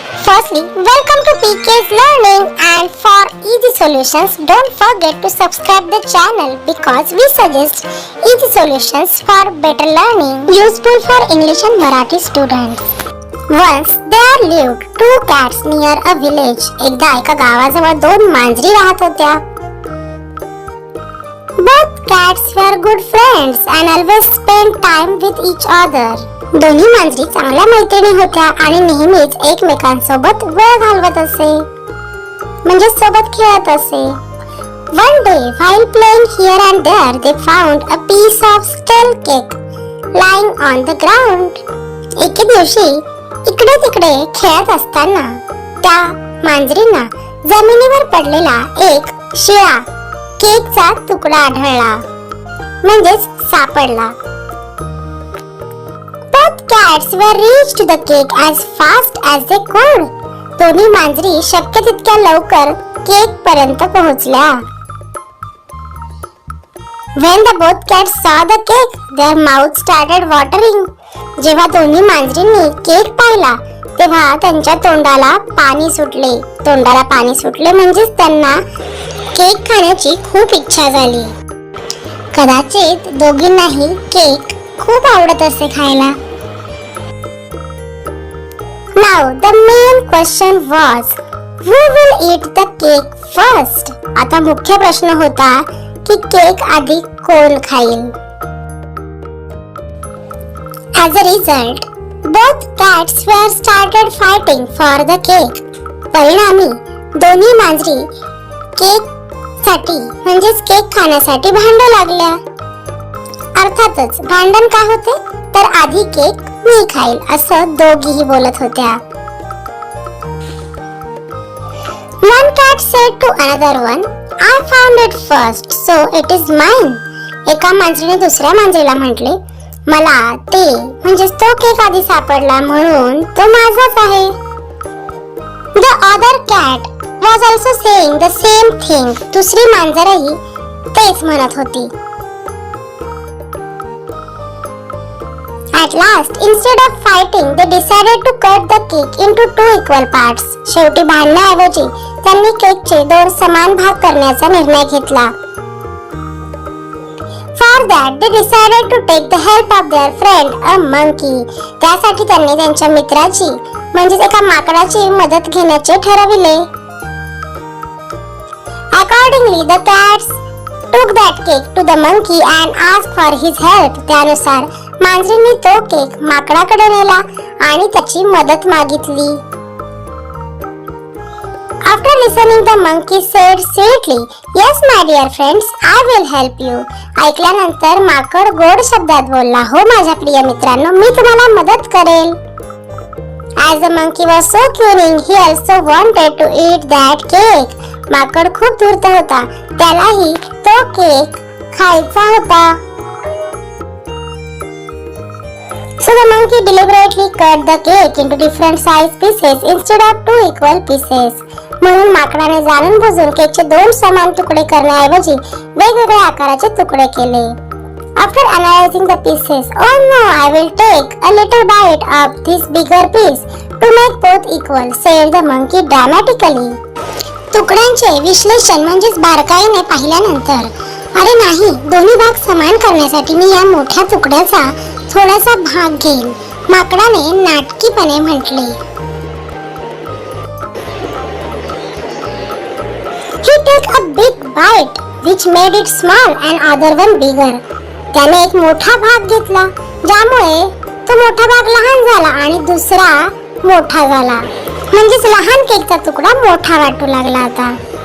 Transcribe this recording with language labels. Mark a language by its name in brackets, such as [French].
[English] Firstly, welcome to PK's Learning, and for easy solutions, don't forget to subscribe the channel because we suggest easy solutions for better learning, useful for English and Marathi students. Once there lived two cats near a village. [Marathi] एकदा एका गावाजवळ दोन मांजरी राहत होत्या. [English] Both cats were good friends and always spent time with each other. [Marathi] दोन्ही मांजरी चांगल्या मैत्रिणी होत्या आणि नेहमीच एकमेकांसोबत वेळ घालवत असे, म्हणजे सोबत खेळत असे. [English] One day, while playing here and there, they found a piece of stale cake lying on the ground. [Marathi] एके दिवशी इकडे तिकडे खेळत असताना त्या मांजरींना जमिनीवर पडलेला एक शिळा केकचा तुकडा आढळला, म्हणजेच सापडला. [English] Both cats were reached the cake as fast as they could. [Marathi] दोन्ही मांजरी शक्य तितक्या लवकर केक पर्यंत पोहोचल्या. [English] When the both cats saw the cake, their mouths started watering. [Marathi] जेव्हा दोन्ही मांजरींनी केक पाहिला तेव्हा त्यांच्या तोंडाला पाणी सुटले म्हणजेच त्यांना केक खाण्याची खूप इच्छा झाली. कदाचित दोघींनाही केक खूप आवडत असे खायला. [English] Now the main question was, who will eat the cake first? [Marathi] आता मुख्य प्रश्न होता की केक आधी कोण खाईल? [English] As a result, Both cats were started fighting for the cake. [Marathi] परिणामी दोन्ही मांजरी केक साठी म्हणजेच केक खाण्यासाठी भांडू लागल्या. अर्थातच भांडण का होते तर आधी केक मी खाईल असं दोघीही बोलत होत्या. [English] One cat said to another one, I found it first, so it is mine. [Marathi] एका मांजरीने दुसऱ्या मांजरीला म्हटले, मला ते म्हणजे तो केक आधी सापडला म्हणून तो माझाच आहे. [English] The other cat was also saying the same thing. [Marathi] दुसरी मांजरही तेच म्हणत होती. [English] At last, instead of fighting, they decided to cut the cake into 2 equal parts. [Marathi] शेवटी भांडण्याऐवजी त्यांनी केकचे 2 समान भाग करण्याचा निर्णय घेतला. [English] For that, they decided to take the help of their friend, a monkey. [Marathi] त्यासाठी त्यांनी त्यांच्या मित्राची म्हणजेच एका माकडाची मदत घेण्याचे ठरविले. [English] Accordingly, the cats took that cake to the monkey and asked for his help. [Marathi] त्यानुसार मांजरींनी तो केक माकडाकडे नेला आणि त्याची मदत मागितली. [English] After listening, the monkey said sweetly, "Yes, my dear friends, I will help you." [Marathi] ऐकल्यानंतर माकड गोड शब्दात बोलला, हो माझ्या प्रिय मित्रांनो, मी तुम्हाला मदत करेल. [English] As the monkey was so cunning, he also wanted to eat that cake. [Marathi] माकड खूप धूर्त होता, त्यालाही तो केक खायचा होता. [English] So the monkey deliberately cut the cake into different size pieces instead of 2 equal pieces. [Marathi] म्हणून माकडाने जाणून बुजून केकचे 2 समान तुकडे करण्याऐवजी वेगवेगळ्या आकाराचे तुकडे केले. [English] After analyzing the pieces, oh no, I will take a little bite of this bigger piece to make both equal, said the monkey dramatically. [Marathi] तुकड्यांचे विश्लेषण म्हणजेच बारकाईने पाहिल्यानंतर, अरे नाही, दोन्ही भाग समान करण्यासाठी मी या मोठ्या तुकड्याचा थोडासा भाग घेईन, माकडाने नाटकीपणे म्हटले. [English] He took a big bite, which made it small and other one bigger. [Marathi] त्याने एक मोठा भाग घेतला, ज्यामुळे तो मोठा भाग लहान झाला आणि दुसरा मोठा झाला. म्हणजेच लहान केकचा तुकडा मोठा वाटू लागला आता.